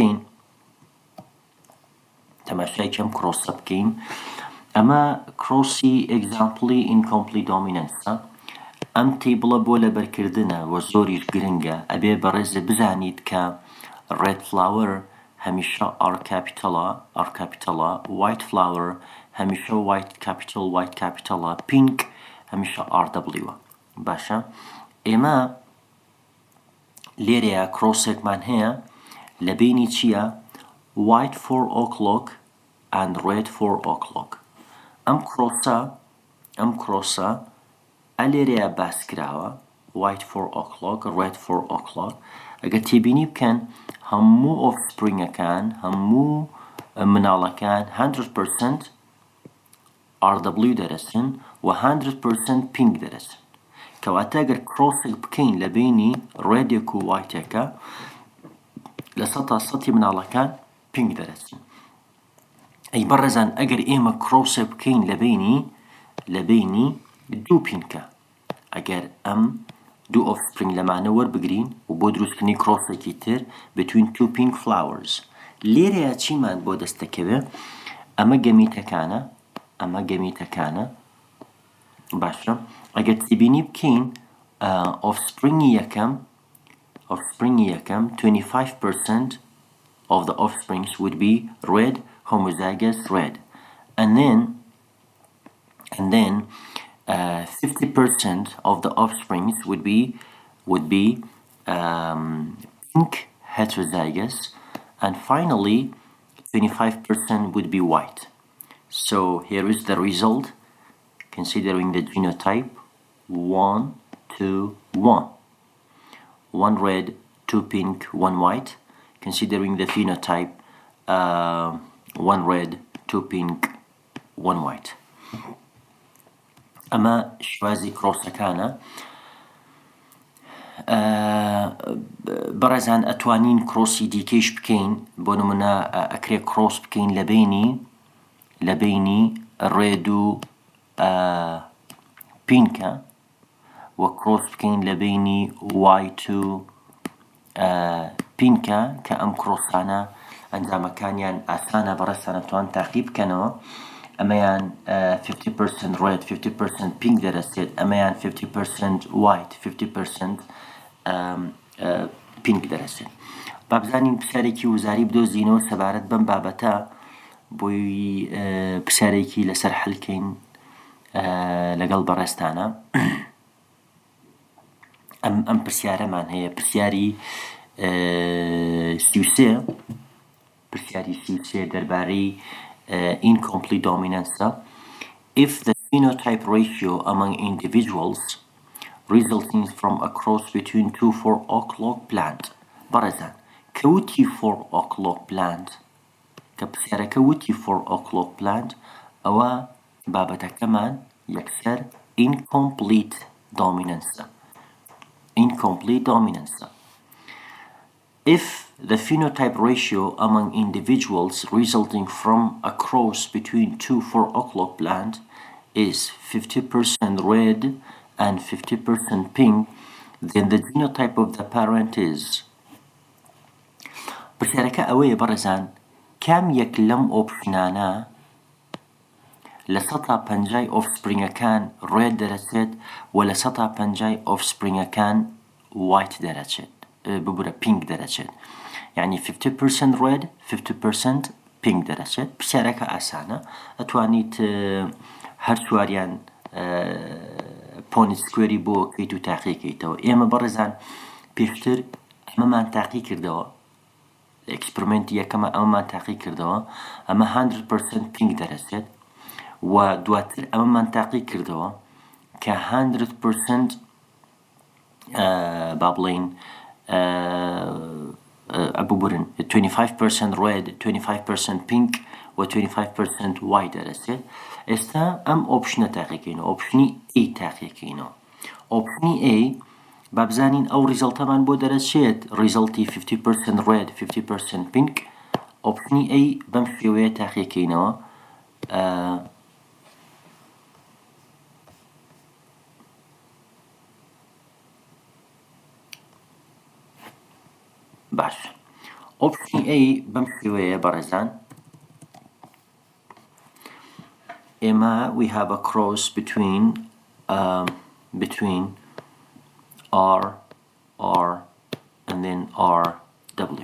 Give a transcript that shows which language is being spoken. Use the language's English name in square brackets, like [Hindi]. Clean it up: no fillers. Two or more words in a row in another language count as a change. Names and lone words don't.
[Central Kurdish] بکەین ئەمە [English] cross example incomplete dominance [Central Kurdish] ئەم تیبڵە بۆ لەبەرکردنە وە زۆریش گرنگە ئەبێ بەڕێزە بزانیت کە [English] red flower [Central Kurdish] هەمیشە [English] R capital white flower [Central Kurdish] هەمیشە [English] white capital pink [Central Kurdish] هەمیشە RW باشە ئێمە لێرەیە کرۆسێکمان هەیە لە بینی چییە [English] white 4 o'clock and red 4 o'clock [Central Kurdish] ئەم کرۆسە ئەلێرەیە باس کراوە [English] white 4 o'clock red 4 o'clock [Central Kurdish] ئەگەر تێبینی بکەن هەموو ئۆفسپرینگەکان هەموو مناڵەکان 100% RW دەرەچن و 100% pink دەرەچن کەواتە ئەگەر کرۆسێک بکەین لە بینی ڕێدێک و وایتێکە لە 100% مناڵەکان pink دەرەچن ئەی بەڕێزان ئەگەر ئێمە کرۆسێک بکەین لە بینی دوو پینکە ئەگەر ئەم دوو ئۆفسپرینگ لەمانە وەربگرین و بۆ دروستکردنی کرۆسێکی تر [English] between two pink flowers [Central Kurdish] لێرەیە چیمان بۆ دەستەکەوێ ئەمە گەمیتەکانە باشە ئەگەر تێبینی بکەین ئۆفسپرینگی [English] یەکەم 25% of the offsprings would be red homozygous red and then 50% of the offsprings would be pink heterozygous and finally 25% would be white. So here is the result considering the genotype 1 2 1 1 red 2 pink 1 white considering the phenotype 1 red 2 pink 1 white [Central Kurdish] ئەمە شوازی کرۆسەکانە بەڕێزان ئەتوانین کرۆسی دیکەیش بکەین بۆ نمونە ئەکرێ کرۆس بکەین لە بینی ڕێد و پینکە و کرۆس بکەین لە بینی وایت و پینکە کە ئەم کرۆسانە ئەنجامەکانیان ئاسانە بەڕێستان ئەتوان تاقی بکەنەوە ئەمەیان [English] 50% red 50% pink [Central Kurdish] دەرەچێت ئەمەیان [English] 50% white 50% [Central Kurdish] pink دەرەچێت با بزانین پرسیارێکی وزاری بدۆزینەوە سەبارەت بەم بابەتە بۆی پرسیارێکی لەسەر حەلکەین لەگەڵ بەڕێستانە ئەم پرسیارەمان هەیە پرسیاری 33 دەربارەی [English] incomplete dominance if the phenotype ratio among individuals resulting from a cross between two 4 o'clock plant [Central Kurdish] بەڕێزان کەوتی [English] 4 o'clock plant [Central Kurdish] کە پرسیارەکە وتی [English] 4 o'clock plant [Central Kurdish] ئەوە بابەتەکەمان یەکسەر [English] incomplete dominance if the phenotype ratio among individuals resulting from a cross between two 4 o'clock plant is 50% red and 50% pink, then the genotype of the parent is [Central Kurdish] پرسیارەکە ئەوەیە بەڕێزان کام یەک لەم ئۆپشنانە لە 150 ئۆفسپرینگەکان ڕێد دەرەچێت و لە 150 ئۆفسپرینگەکان white دەرەچێت ببورە pink دەرەچێت یعنی [English] 50% red 50% pink [Central Kurdish] دەرەچێت پرسیارەکە ئاسانە ئەتوانیت هەر چواریان [English] Punnett square [Central Kurdish] بۆ کەیت و تاقیکەیتەوە ئێمە بەڕێزان پێشتر ئەمەمان تاقی کردەوە ئەکسپریمەنتی یەکەمە ئەمەمان تاقی کردەوە ئەمە 100% pink دەرەچێت و دواتر ئەمەمان تاقی کردەوە کە 100% با بڵێن ئەبوورن [English] 25% red 25% pink [Central Kurdish] و [English] 25% white [Central Kurdish] دەرەچێت. ئێستا ئەم ئۆپشنە تاقیکەینەوە، ئۆپشنی A تاقیکەینەوە. ئۆپشنی A با بزانین ئەو ریزڵتەمان بۆ دەرەچێت ریزڵتی [English] 50% red 50% pink. [Central Kurdish] ئۆپشنی A بەم شێوەیە تاقیکەینەوە. باش ئۆپشنی A بەم شێوەیە بەڕێزان ئێمە [English] we have a cross between R and then RW.